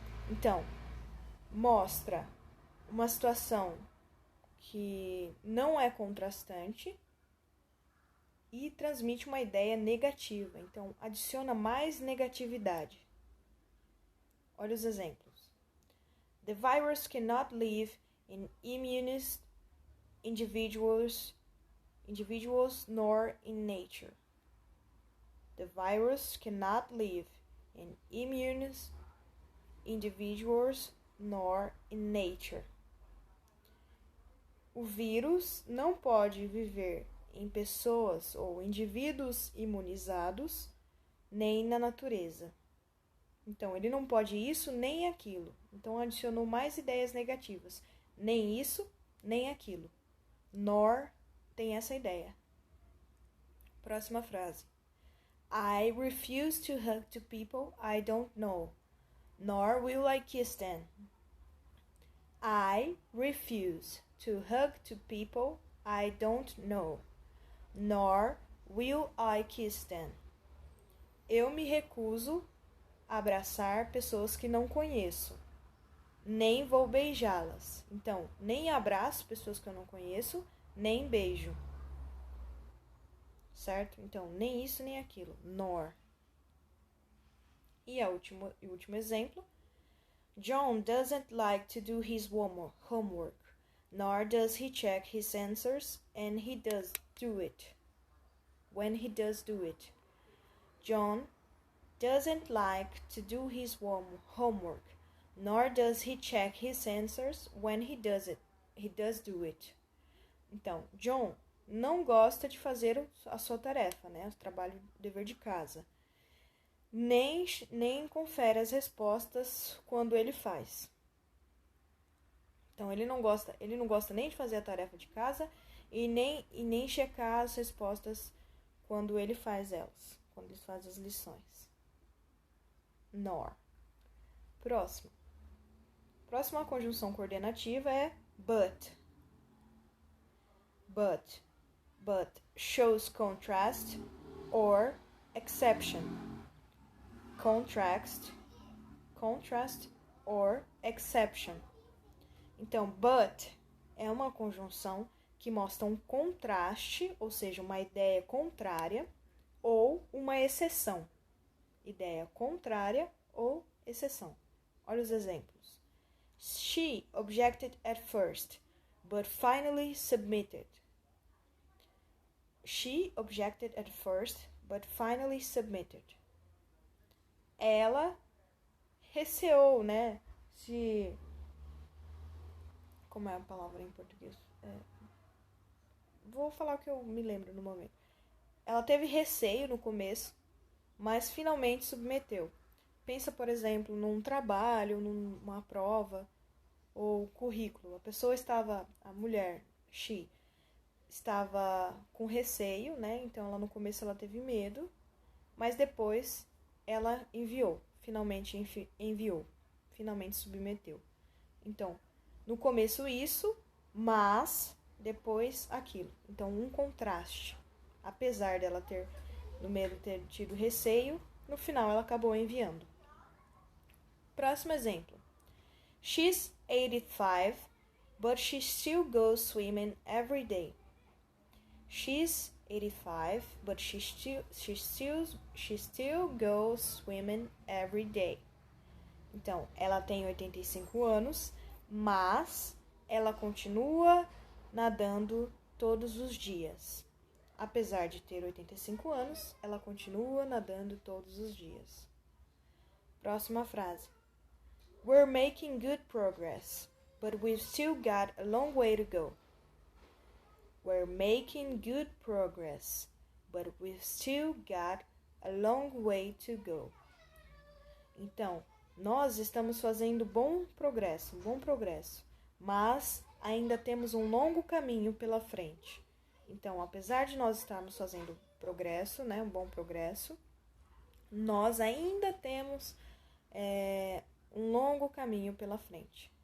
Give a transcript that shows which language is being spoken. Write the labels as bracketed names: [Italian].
[Portuguese] Então, mostra uma situação que não é contrastante e transmite uma ideia negativa. Então, adiciona mais negatividade. Olha os exemplos. [English] The virus cannot live in immunized individuals nor in nature. The virus cannot live in immunized individuals nor in nature. [Portuguese] O vírus não pode viver em pessoas ou indivíduos imunizados, nem na natureza. Então, ele não pode isso nem aquilo. Então, adicionou mais ideias negativas. Nem isso, nem aquilo. Nor tem essa ideia. Próxima frase. [English] I refuse to hug to people I don't know, nor will I kiss them. I refuse to hug to people I don't know, nor will I kiss them. [Portuguese] Eu me recuso a abraçar pessoas que não conheço, nem vou beijá-las. Então, nem abraço pessoas que eu não conheço, nem beijo. Certo? Então, nem isso nem aquilo. Nor. E o último exemplo. [English] John doesn't like to do his homework, nor does he check his answers, and he does do it. When he does do it. John doesn't like to do his homework, nor does he check his answers when he does it. He does do it. [Portuguese] Então, John não gosta de fazer a sua tarefa, né? O trabalho, o dever de casa. Nem confere as respostas quando ele faz. Então, ele não gosta nem de fazer a tarefa de casa e nem checar as respostas quando ele faz elas, quando ele faz as lições. Nor. Próxima conjunção coordenativa é but. [English] But shows contrast or exception. Contrast or exception. [Portuguese] Então, but é uma conjunção que mostra um contraste, ou seja, uma ideia contrária, ou uma exceção. Ideia contrária ou exceção. Olha os exemplos. [English] She objected at first, but finally submitted. She objected at first, but finally submitted. [Portuguese] Ela receou, né? Como é a palavra em português? Vou falar o que eu me lembro no momento. Ela teve receio no começo, mas finalmente submeteu. Pensa, por exemplo, num trabalho, numa prova ou currículo. A mulher, she, estava com receio, né? Então, ela no começo ela teve medo, mas depois ela finalmente enviou, finalmente submeteu. Então, no começo isso, mas depois aquilo. Então, um contraste. Apesar dela no medo ter tido receio, no final ela acabou enviando. Próximo exemplo. [English] She's 85, but she still goes swimming every day. She's 85, but she still goes swimming every day. [Portuguese] Então, ela tem 85 anos, mas ela continua nadando todos os dias. Apesar de ter 85 anos, ela continua nadando todos os dias. Próxima frase. [English] We're making good progress, but we've still got a long way to go. We're making good progress, but we've still got a long way to go. [Portuguese] Então, nós estamos fazendo um bom progresso, mas ainda temos um longo caminho pela frente. Então, apesar de nós estarmos fazendo progresso, né, um bom progresso, nós ainda temos um longo caminho pela frente.